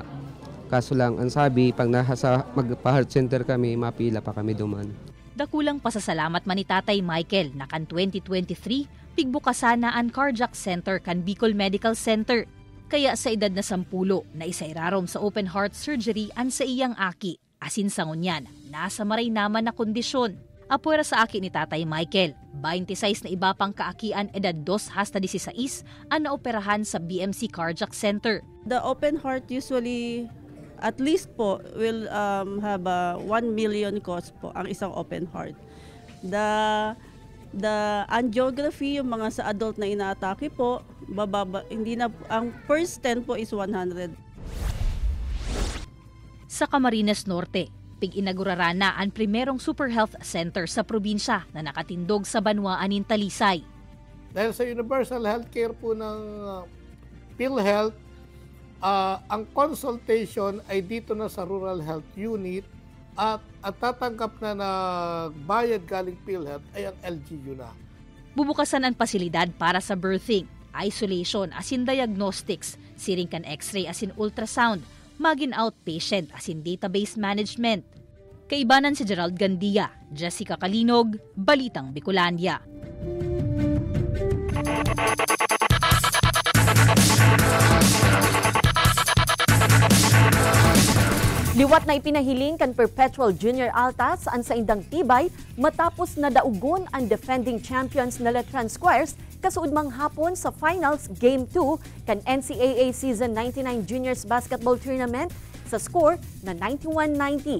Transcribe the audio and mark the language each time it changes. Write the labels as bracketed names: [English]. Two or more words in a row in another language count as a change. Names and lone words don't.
[Bikol] Kaso lang, ang sabi, pag nasa magpa-Heart Center kami, mapila pa kami duman. Dakulang pasasalamat man ni Tatay Michael na kan 2023, pigbukasan na ang Cardiac Center kan Bicol Medical Center. Kaya sa edad na 10 na isairarom sa open heart surgery an sa iyang aki, asin sa ngunyan, nasa maray naman na kondisyon. Apuera sa aki ni Tatay Michael, 26 na iba pang kaakian edad 2 hasta 16 ang naoperahan sa BMC Cardiac Center. [English] The open heart usually at least po will have a 1 million cost po [Filipino] ang isang [English] open heart. The angiography, [Filipino] yung mga sa adult na inaatake po, bababa, hindi na, ang first 10 po is 100. [Bikol] Sa Camarines Norte, pig-inagurara na ang primerong Super Health Center sa probinsya na nakatindog sa Banwaan in Talisay. [Filipino] Dahil sa universal healthcare po ng PhilHealth, ang consultation ay dito na sa Rural Health Unit at tatanggap na bayad galing PhilHealth ay ang LGU na. [Bikol] Bubukasan ang pasilidad para sa birthing, isolation asin diagnostics, siringkan x-ray asin ultrasound, magin outpatient asin [English] database management. [Bikol] Kaibanan si Gerald Gandia, Jessica Kalinog, Balitang Bicolandia. Liwat na ipinahiling kan Perpetual Junior Altas ang sa indang tibay matapos na daugon ang [English] defending champions [Bikol] na Letran Squires kasuod mang hapon sa finals Game 2 kan NCAA Season 99 Juniors Basketball Tournament sa score na 91-90.